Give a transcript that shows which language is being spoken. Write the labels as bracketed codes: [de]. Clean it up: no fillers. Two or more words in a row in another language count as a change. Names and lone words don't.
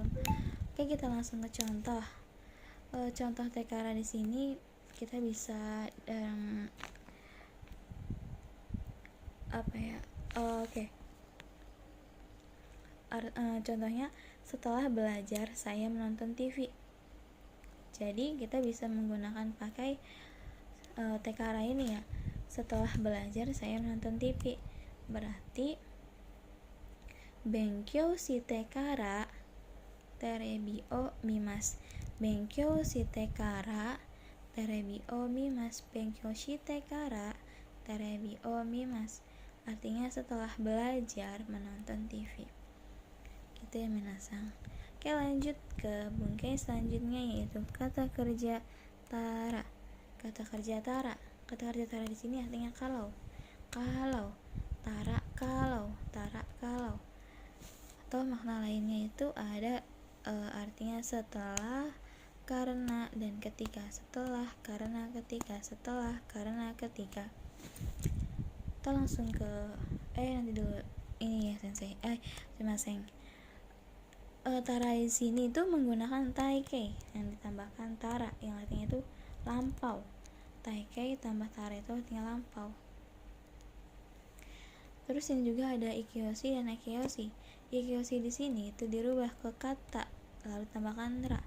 [id] Oke, kita langsung ke contoh. Contoh tekara di sini kita bisa contohnya, setelah belajar saya menonton TV. Jadi kita bisa menggunakan pakai tekara ini ya. Setelah belajar saya menonton TV. [ja] Berarti 勉強してからテレビを見ます. 勉強してからテレビを見ます. 勉強してからテレビを見ます, [id] artinya setelah belajar menonton TV. Gitu ya minasang. Oke, lanjut ke bungkai selanjutnya, yaitu kata kerja tara. Kata kerja tara di sini artinya kalau, tara kalau. Atau makna lainnya itu ada artinya setelah, karena, dan ketika. Setelah, karena, ketika. Kita langsung ke nanti dulu ini ya sensei. Sumimasen. Tara di sini itu menggunakan taikei yang ditambahkan tara yang artinya itu lampau. Taikei tambah tara itu artinya lampau. Terus ini juga ada ikioshi dan ekeoshi. Ikioshi di sini itu dirubah ke kata lalu tambahkan ra.